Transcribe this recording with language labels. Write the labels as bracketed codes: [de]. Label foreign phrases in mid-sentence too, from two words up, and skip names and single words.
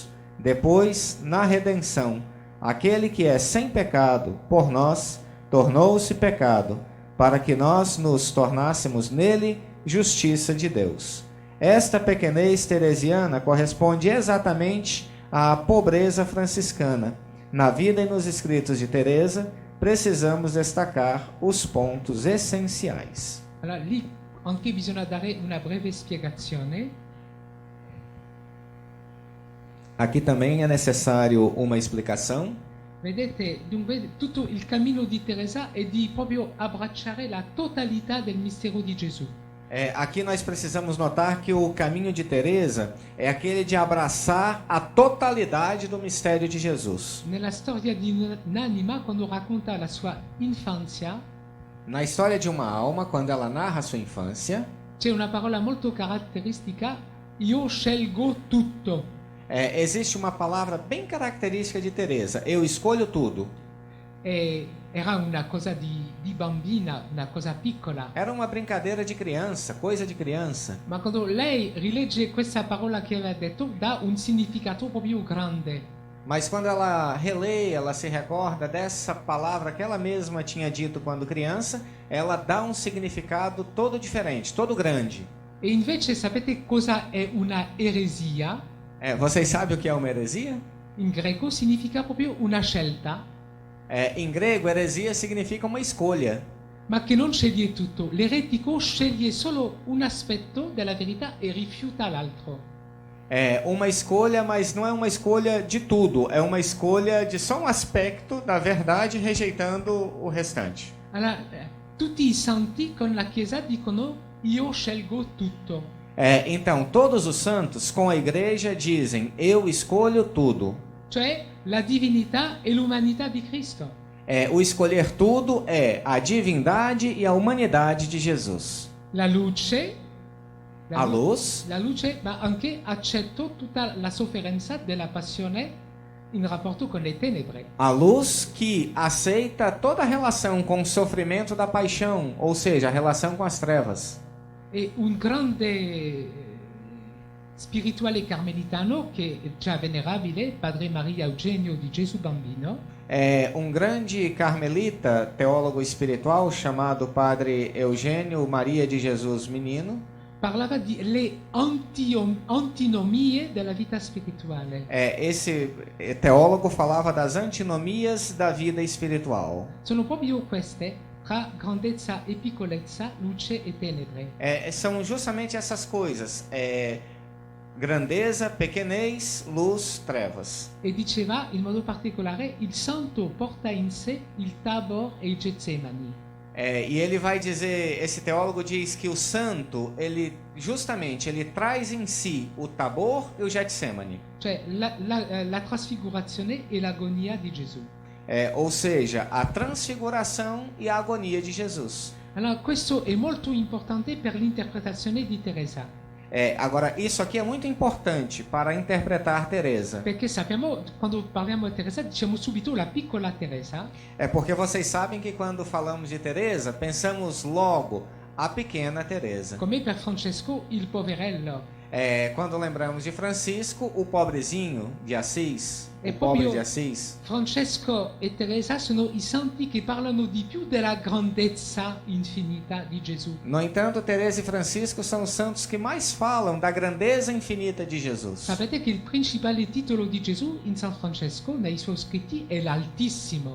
[pt] Depois, na redenção, aquele que é sem pecado, por nós, tornou-se pecado, para que nós nos tornássemos nele justiça de Deus. Esta pequenez teresiana corresponde exatamente à pobreza franciscana. Na vida e nos escritos de Teresa, precisamos destacar os pontos essenciais. [it] Allora lì anche bisogna dare una breve spiegazione. [pt] Aqui também é necessário uma explicação. [it] Vedete, dunque tutto il cammino di Teresa è di proprio abbracciare la totalità del mistero di Gesù. [pt] Aqui nós precisamos notar que o caminho de Teresa é aquele de abraçar a totalidade do mistério de Jesus. [it] Nella storia di un'anima, quando racconta la sua infanzia, [pt] Na história de uma alma, quando ela narra sua infância, [it] c'è una parola molto caratteristica, io scelgo tutto. [pt] Existe uma palavra bem característica de Teresa: eu escolho tudo. [it] Era una cosa di bambina, una cosa piccola. [pt] Era uma brincadeira de criança, coisa de criança. [it] Ma quando lei rilegge questa parola che aveva detto, dà un significato proprio grande. [pt] Mas quando ela relê, ela se recorda dessa palavra que ela mesma tinha dito quando criança, ela dá um significado todo diferente, todo grande. [it] E invece sapete cosa è una eresia? [pt] Vocês sabem o que é uma heresia? [it] In greco significa proprio una scelta. [pt] Em grego, heresia significa uma escolha. [it] Ma che non sceglie tutto. L'eretico sceglie solo un aspetto della verità e rifiuta l'altro. [pt] É uma escolha, mas não é uma escolha de tudo. É uma escolha de só um aspecto da verdade, rejeitando o restante. [it] Allora, tutti i santi con la Chiesa dicono io scelgo tutto. [pt] Então, todos os santos com a igreja dizem, eu escolho tudo. [it] Cioè la divinità e l'umanità di Cristo. [pt] O escolher tudo é a divindade e a humanidade de Jesus. [it] La luce, [pt] A luz, [it] la luce, ma anche accetto tutta la sofferenza della passione in rapporto con le tenebre. [pt] A luz que aceita toda a relação com o sofrimento da paixão, ou seja, a relação com as trevas. [it] E un grande spirituale carmelitano che è già venerabile, Padre Maria Eugenio di Gesù Bambino, [pt] É um grande carmelita, teólogo espiritual, chamado Padre Eugênio Maria de Jesus Menino. [it] parlava di le antinomie della vita spirituale. [pt] Esse teólogo falava das antinomias da vida espiritual. [it] Sono proprio queste, tra grandezza e piccolezza, luce e tenebre. [pt] São justamente essas coisas. Grandeza, pequenez, luz, trevas. [it] E diceva in modo particolare, il santo porta in sé il Tabor e il Getsemani. [pt] E ele vai dizer, esse teólogo diz que o santo, ele traz em si o Tabor e o Getsemani. [it] Cioè la trasfigurazione e l'agonia di Gesù. [pt] Ou seja, a transfiguração e a agonia de Jesus. [it] Allora, questo è molto importante per l'interpretazione di Teresa. [pt] Agora, isso aqui é muito importante para interpretar Teresa. [it] Perché sappiamo, quando parliamo di Teresa, diciamo subito la piccola Teresa. [pt] Porque vocês sabem que quando falamos de Teresa, pensamos logo a pequena Teresa. [it] Come per Francesco, il poverello. [pt] Quando lembramos de Francisco, o pobrezinho de Assis, [it] E [pt] o pobre [it] proprio [pt] de Assis. [it] Francesco e Teresa sono i santi che parlano di più della grandezza infinita di Gesù. [pt] No entanto, Teresa e Francisco são os santos que mais falam da grandeza infinita de Jesus. [it] Sapete che il principale titolo di Gesù in San Francesco, nei suoi scritti, è l'Altissimo.